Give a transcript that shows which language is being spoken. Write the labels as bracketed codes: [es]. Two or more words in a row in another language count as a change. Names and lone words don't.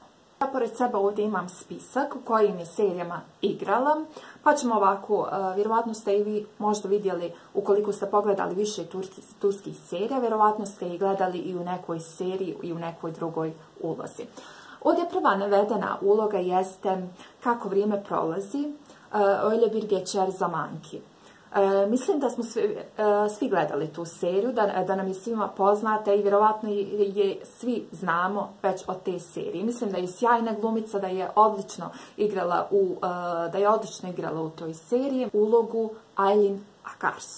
[bs] Ja pored sebe ovdje imam spisak u kojim je serijama igrala, pa ćemo ovako, vjerovatno ste i vi možda vidjeli, ukoliko ste pogledali više turskih serija, vjerovatno ste i gledali i u nekoj seriji i u nekoj drugoj ulozi. Ovdje prva navedena uloga jeste Kako vrijeme prolazi, [tr] Öyle bir geçer zaman ki. [bs] Mislim da smo svi gledali tu seriju, da nam je svima poznata i vjerovatno je svi znamo već od te serije. Mislim da je sjajna glumica, da je odlično igrala u toj seriji ulogu Aylin Akarsu.